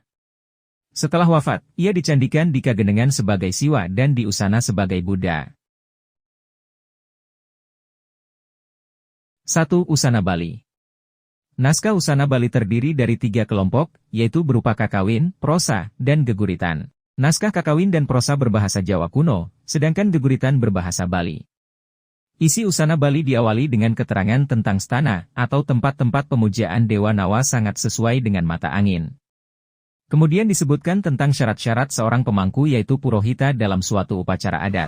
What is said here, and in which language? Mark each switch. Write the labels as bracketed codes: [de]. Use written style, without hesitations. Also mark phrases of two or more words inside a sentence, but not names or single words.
[id] Setelah wafat, ia dicandikan di Kagenengan sebagai Siwa dan di Usana sebagai Buddha. 1. Usana Bali. Naskah Usana Bali terdiri dari 3 kelompok, yaitu berupa kakawin, prosa, dan geguritan. Naskah kakawin dan prosa berbahasa Jawa kuno, sedangkan geguritan berbahasa Bali. Isi Usana Bali diawali dengan keterangan tentang stana, atau tempat-tempat pemujaan Dewa Nawa sangat sesuai dengan mata angin. Kemudian disebutkan tentang syarat-syarat seorang pemangku yaitu Purohita dalam suatu upacara adat.